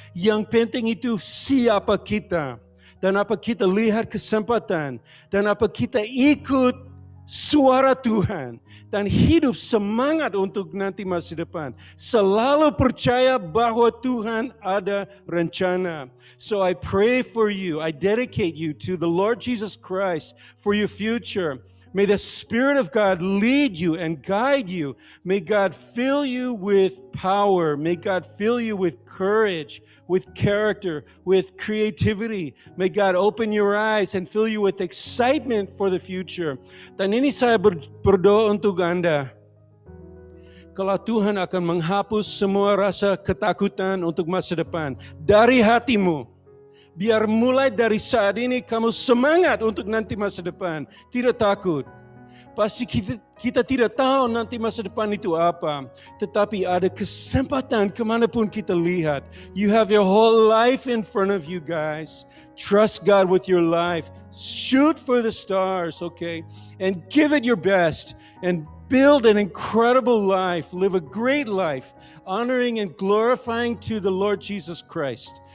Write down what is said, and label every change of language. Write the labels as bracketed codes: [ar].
[id] Yang penting itu siapa kita. Dan apa kita lihat kesempatan. Dan apa kita ikut suara Tuhan. Dan hidup semangat untuk nanti masa depan. Selalu percaya bahwa Tuhan ada rencana. [en] So I pray for you. I dedicate you to the Lord Jesus Christ for your future. May the Spirit of God lead you and guide you. May God fill you with power. May God fill you with courage, with character, with creativity. May God open your eyes and fill you with excitement for the future. [id] Dan ini saya berdoa untuk Anda. kalau Tuhan akan menghapus semua rasa ketakutan untuk masa depan dari hatimu. Biar mulai dari saat ini kamu semangat untuk nanti masa depan, tidak takut. Pasti kita tidak tahu nanti masa depan itu apa. Tetapi ada kesempatan kemanapun kita lihat. [en] You have your whole life in front of you guys. Trust God with your life. Shoot for the stars, okay? And give it your best. And build an incredible life. Live a great life. Honoring and glorifying to the Lord Jesus Christ.